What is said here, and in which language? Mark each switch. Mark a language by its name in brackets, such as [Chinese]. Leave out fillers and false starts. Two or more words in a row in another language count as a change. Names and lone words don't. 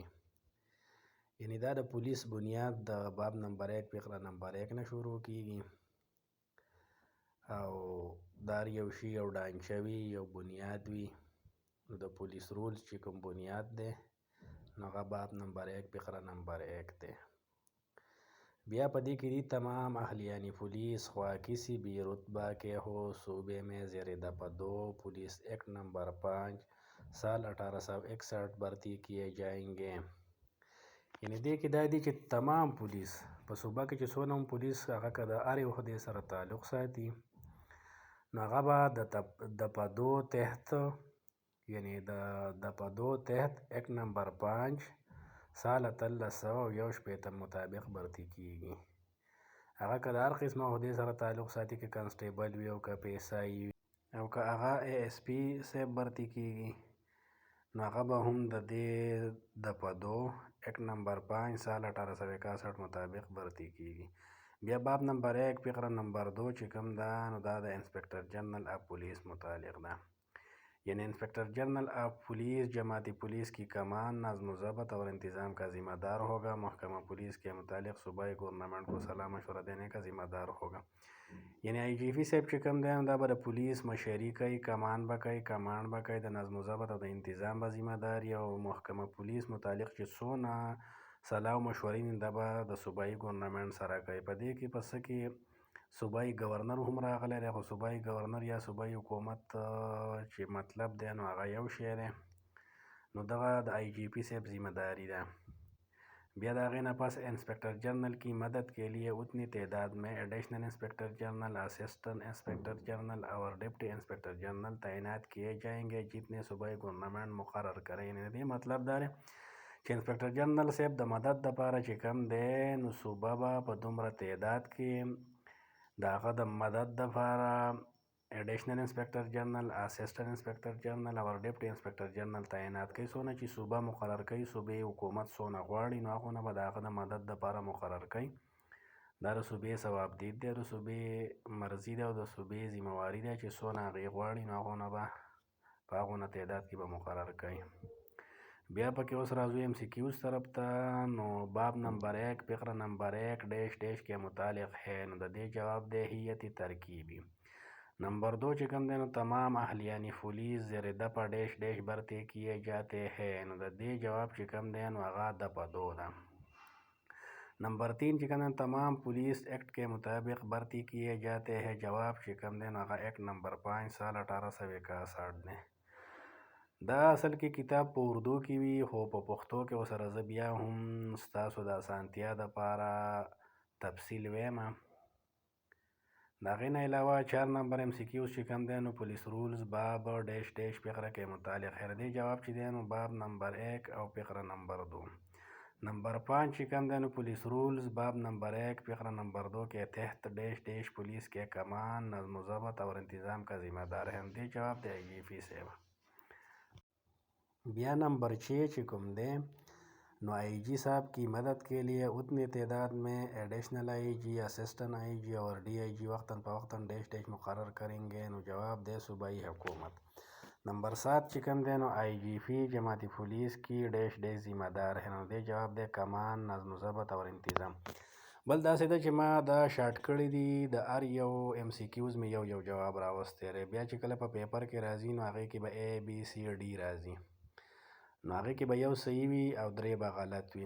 [Pashto] یعنی دا د پولیس بنیاد د باب نمبر 1 فقره نمبر 1 نه شروع کیږي او دا یو شی یو ډانچه وي، یو بنیاد وي. نو د پولیس رولز چې کوم بنیاد دی نو هغه باب نمبر 1 فقره نمبر 1 دی. بیا په دې کې دي [Urdu] تمام اهلیان پولیس خوا کسی بھی رتبہ کے ہو صوبے میں زیر دفعہ 2 پولیس ایکٹ نمبر 5 سال 1861 بھرتی کیے جائیں گے. [Pashto] یعنی دې کې دا دي چې تمام پولیس په صوبه کې چې څونه هم پولیس هغه که د هرې عهدې سره تعلق ساتي نو هغه به د دفعہ 2 تحت یعنی د دفعہ 2 تحت ایکٹ نمبر 5 سال 1861 مطابق بھرتی کیږي. هغه که د هر قسمه عهدې سره تعلق ساتي، که کانسټیبل وي او که PSI وي او که هغه ASP صاحب بھرتی کیږي نو هغه به هم د دې دفعہ 2 ایکٹ نمبر 5 سال 1861 مطابق بھرتی کیږي. بیا باب نمبر 1 فقره نمبر 2 چې کوم ده نو دا د انسپکټر جنرل آف پولیس متعلق ده. [Urdu] یعنی انسپکٹر جنرل آف پولیس جماعتی پولیس کی کمان نظم و ضبط اور انتظام کا ذمہ دار ہوگا. محکمہ پولیس کے متعلق صوبائی گورنمنٹ کو صلاح مشورہ دینے کا ذمہ دار ہوگا. [Pashto] یعنی IGP صاحب چې کوم دی دا به د پولیس مشري کوي، کمان به کوي، کمانډ به کوي، د نظم و ضبط او د انتظام به ذمہ دار او محکمه پولیس متعلق چې څونه صلاح او مشورې دا به د صوبایي ګورنمنټ سره کوي. په دې کې پس کې صوبایي گورنر هم راغلی دی، خو صوبایي گورنر یا صوبایي حکومت چې مطلب دی نو هغه یو شی دی. نو دغه د IGP صاحب ذمہ داری ده. بیا د هغې نه پس [Urdu] انسپکٹر جنرل کی مدد کے لیے اتنی تعداد میں ایڈیشنل انسپکٹر جنرل، اسسٹنٹ انسپکٹر جنرل اور ڈپٹی انسپکٹر جنرل تعینات کیے جائیں گے جتنے صوبائی گورنمنٹ مقرر کرے. [Pashto] یعنی دې مطلب دا دی چې انسپکټر جنرل صاحب د مدد دپاره چې کم دی نو صوبه به په دومره تعداد کې د هغه د مدد دپاره ایډیشنل انسپکټر جنرل، اسسټنټ انسپکټر جنرل او ډپټي انسپکټر جنرل تعینات کوي. څونه چې صوبه مقرر کوي، صوبې حکومت څونه غواړي نو هغونه به د هغه د مدد دپاره مقرر کوي. دا د صوبې ثوابدید دی، د صوبې مرضي ده او د صوبې ذمهواري ده چې څونه هغې غواړي نو هغونه به په هغونه تعداد کې به مقرر کوي. بیا پکې اوس راځو MCQs طرف ته. نو باب نمبر 1 فقره نمبر 1 [Urdu] ڈیش ڈیش کے متعلق ہے [Pashto] نو د دې جواب دی هیئت ترکیبی. نمبر 2 چې کوم دی نو [Urdu] تمام اهلیان پولیس زیر دفعہ ڈیش ڈیش بھرتی کیے جاتے ہیں [Pashto] نو د دې جواب چې کوم دی نو هغه دفعہ 2 ده. نمبر 3 چې کوم دی [Urdu] تمام پولیس ایکٹ کے مطابق بھرتی کیے جاتے ہیں [Pashto] جواب چې کوم دی نو هغه ایکٹ نمبر 5 سال 1861 دی. دا اصل کې کتاب په اردو کې وي خو په پښتو کې ورسره زه بیا هم ستاسو د اسانتیا دپاره تفصیل ویم. د هغې نه علاوه 4 نمبر MCQs چې کوم دی نو پولیس رولز باب ڈیش ڈیش فقره کې متعلق ہے. دې جواب چې دی نو باب نمبر 1 او فقره نمبر 2. نمبر 5 چې کوم دی نو [Urdu] پولیس رولز باب نمبر 1 فقره نمبر 2 کے تحت ڈیش ڈیش پولیس کے کمان نظم و ضبط اور انتظام کا ذمہ دار ہے. [Pashto] دې جواب دی IGP صاحب. بیا نمبر 6 چې کوم دی نو [Urdu] IG صاحب کی مدد کے لیے اتنی تعداد میں ایڈیشنل IG، اسسٹنٹ IG اور DIG وقتاً فوقتاً ڈیش ڈیش مقرر کریں گے [Pashto] نو جواب دے [Urdu] صوبائی حکومت. [Pashto] نمبر 7 چې کوم دی نو IGP [Urdu] جماعتی پولیس کی ڈیش ڈیش ذمہ دار ہے [Pashto] نو دې جواب دی [Urdu] کمان نظم و ضبط اور انتظام. [Pashto] بل داسې ده چې ما دا شارټ کړي دي د هر یو MCQs مې یو جواب راوستی دی. بیا چې کله په پیپر کې راځي نو هغې کې به ABCD راځي نو هغې کې به یو صحیح وي او 3 به غلط وي.